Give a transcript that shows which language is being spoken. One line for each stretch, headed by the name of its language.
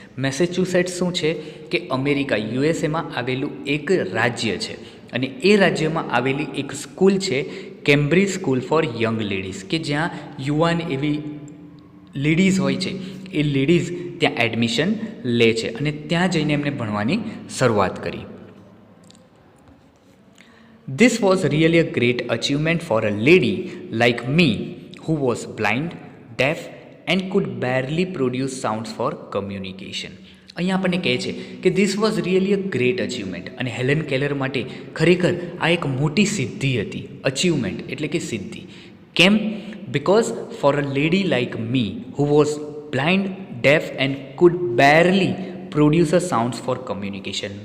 Gujarati: Massachusetts શું છે કે અમેરિકા, યુએસએમાં આવેલું એક રાજ્ય છે, અને એ રાજ્યમાં આવેલી એક સ્કૂલ છે Cambridge school four young ladies, કે જ્યાં યુવાન એવી લેડીઝ હોય છે એ લેડીઝ ત્યાં એડમિશન લે છે, અને ત્યાં જઈને એમને ભણવાની શરૂઆત કરી.
English: This was really a great achievement for a lady like me who was blind, deaf and could barely produce sounds for communication.
Gujarati: અહીંયા આપણને કહે છે કે
English: This was really a great achievement.
Gujarati: અને હેલન કેલર માટે ખરેખર આ એક મોટી સિદ્ધિ હતી. અચીવમેન્ટ એટલે કે સિદ્ધિ. કેમ?
English: Because for a lady like me who was blind, deaf and could barely produce a sounds for communication.